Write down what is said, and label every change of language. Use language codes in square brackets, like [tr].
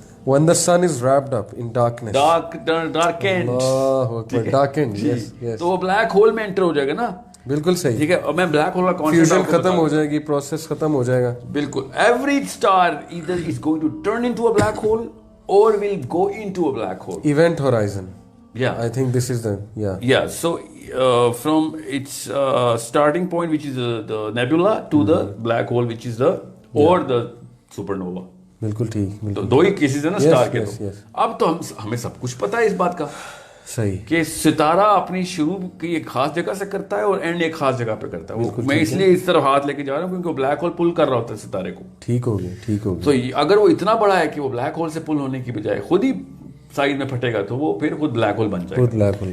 [en] when the sun is wrapped up in darkness. darkened. اللہ اکبر، darkened. yes yes. [ur] تو وہ black hole میں inter ہو جائے گا نا. بالکل صحیح. ٹھیک ہے. اور میں بلیک ہول کا فیوژن ختم ہو جائے گی، پروسیس ختم ہو جائے گا. بالکل. [en] Every star either is going to turn into a black hole or will go into a black hole. Event horizon. Yeah. I think this is the yeah. So from its starting point, which is the nebula, to the black hole, which is the or the supernova. [ur] بالکل ٹھیک. تو دو ہی cases ہیں نا star کے. اب تو ہمیں سب کچھ پتا ہے اس بات کا صحیح کہ ستارہ اپنی شروع کی ایک خاص جگہ سے کرتا ہے اور اینڈ ایک خاص جگہ پہ کرتا ہے. میں اس لیے اس طرف ہاتھ لے کے جا رہا ہوں کیونکہ وہ بلیک ہول پل کر رہا ہوتا ہے ستارے کو. ٹھیک ہو گیا. تو اگر وہ اتنا بڑا ہے کہ وہ بلیک ہول سے پل ہونے کی بجائے خود ہی سائڈ میں پھٹے گا تو وہ پھر خود بلیک ہول بن جائے گا.